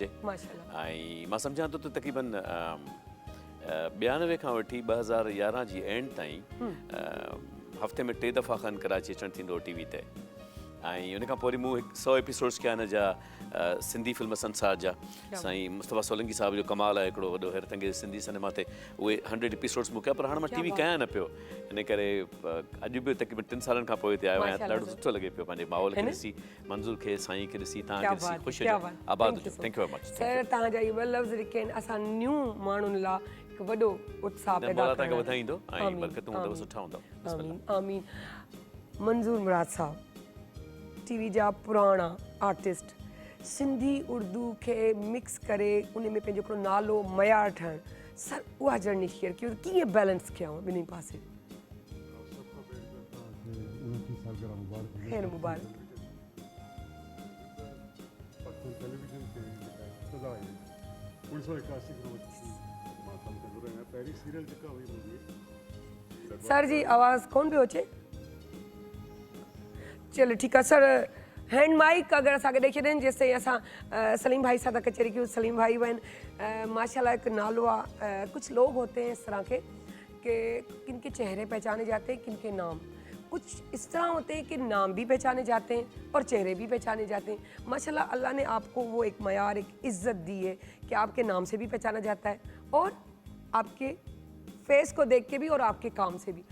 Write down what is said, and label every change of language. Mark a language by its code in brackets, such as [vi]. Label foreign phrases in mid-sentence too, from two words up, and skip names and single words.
[sd] ऐं मां सम्झां थो त तक़रीबन 92 खां वठी 2011 जी एंड ताईं हफ़्ते में 3 दफ़ा खनि कराची अचणु थींदो टीवी ते ऐं उन खां पोइ वरी मूं 100 एपिसोड्स कया हिन जा सिंधी फिल्म संसार जा। साईं मुस्तफ़ा सोलंकी साहब जो कमाल आहे हिकिड़ो वॾो हैरत अंगेज़ सिंधी सिनेमा ते, उहे 100 एपिसोड्स मूं कया, पर हाणे मां टीवी कयां न पियो, इन करे अॼु बि तक़रीबन 3 सालनि खां पोइ हिते आयो आहियां। ॾाढो सुठो लॻे पियो पंहिंजे माहौल खे ॾिसी, मंज़ूर खे, साईं खे ॾिसी, तव्हांखे ॾिसी ख़ुशि हुजो, आबाद हुजो। [en] thank you very much [sd] सर, तव्हांजा इहे ॿ लफ़्ज़ जेके आहिनि असां न्यू माण्हुनि लाइ हिकु वॾो उत्साह पैदा करणु। तव्हांखे वधाईंदो ऐं बरकतूं हूंदव, सुठा हूंदव। आमीन आमीन। मंज़ूर मुराद साहब, टीवी जा पुराणा आर्टिस्ट, सिंधी उर्दू खे मिक्स करे उन में पंहिंजो हिकिड़ो नालो मयार ठाहिणु, सर उहा जर्नी शेयर कयो, कीअं बैलेंस कयऊं ॿिन्ही पासे? ख़ैर मुबारक। सर जी आवाज़ कौन पियो अचे? [ur] چلو ٹھیک ہے [sd] सर, हैंड माइक अगर असांखे ॾेई छॾनि जेसि ताईं असां सलीम भाई सां था कचहरी कयूं। सलीम भाई वन माशाल्लाह एक नालो आहे। [ur] کچھ لوگ ہوتے ہیں اس طرح کے کہ کن کے چہرے پہچانے جاتے ہیں، کن کے نام. کچھ اس طرح ہوتے ہیں کہ نام بھی پہچانے جاتے ہیں اور چہرے بھی پہچانے جاتے ہیں. ماشاءاللہ اللہ نے آپ کو وہ ایک معیار، ایک عزت دی ہے کہ آپ کے نام سے بھی پہچانا جاتا ہے اور آپ کے فیس کو دیکھ کے بھی اور آپ کے کام سے بھی.